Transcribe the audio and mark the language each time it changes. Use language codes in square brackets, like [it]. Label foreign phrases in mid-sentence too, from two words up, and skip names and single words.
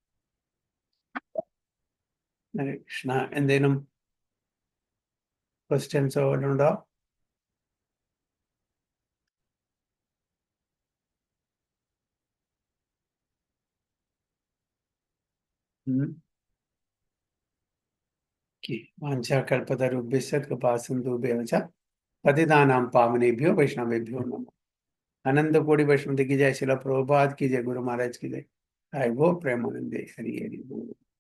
[ml] ഹരേ കൃഷ്ണ. എന്തേലും ക്വസ്റ്റ്യൻസോ ഉണ്ടോ? [sa] वाञ्छाकल्पतरुभ्यश्च कृपासिन्धुभ्यः च पतितानां पावनेभ्यो वैष्णवेभ्यो नमः। [hi] अनंत कोटि वैष्णव की जय, श्रील प्रभुपाद की जय, गुरु महाराज की जय। [bn] ও প্রেমানন্দে হরি হরি বোল।